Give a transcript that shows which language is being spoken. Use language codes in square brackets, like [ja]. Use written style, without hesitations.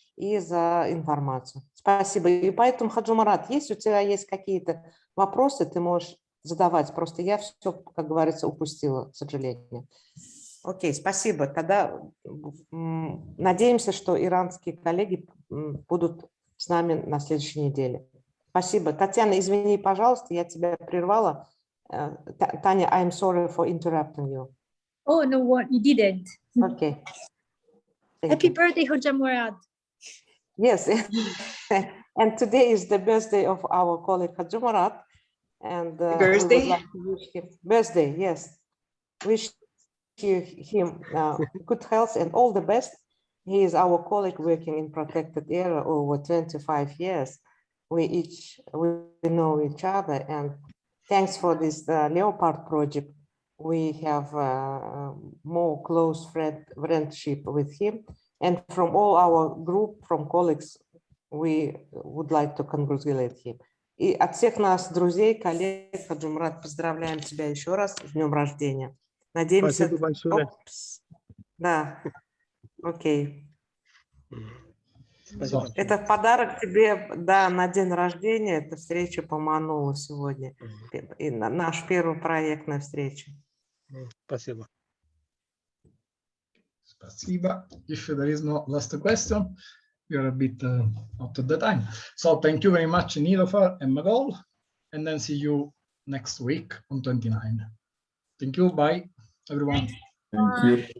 [ru] и за информацию. Спасибо. И поэтому, Хаджимурат, если у тебя есть какие-то вопросы, ты можешь задавать. Просто я все, как говорится, упустила, к сожалению. Окей, спасибо. Тогда надеемся, что иранские коллеги будут с нами на следующей неделе. Спасибо. Татьяна, извини, пожалуйста, я тебя прервала. [en] Таня, I'm sorry for interrupting you. Oh, no, what you didn't. Okay. Happy birthday, Hoja Murad. Yes, and today is the birthday of our colleague Hajumarat, and Birthday? we would like to wish him birthday. Yes, wish him good health and all the best. He is our colleague working in protected area over 25 years. We know each other, and thanks for this Leopard project. We have more close friendship with him. And from all our group, from colleagues, we would like to congratulate him. [ru] И от всех нас, друзей, коллег, Хаджимурат, поздравляем тебя еще раз с днем рождения. Надеемся... Спасибо большое. Да, окей. Спасибо. Это подарок тебе, да, на день рождения. Это встреча по манулу сегодня. И наш первый проектная встреча. Спасибо. Spasiba. [en] If there is no last question, we are a bit out of the time. So thank you very much, Nilofer and Magol, and then see you next week on 29. Thank you. Bye, everyone. Thank you.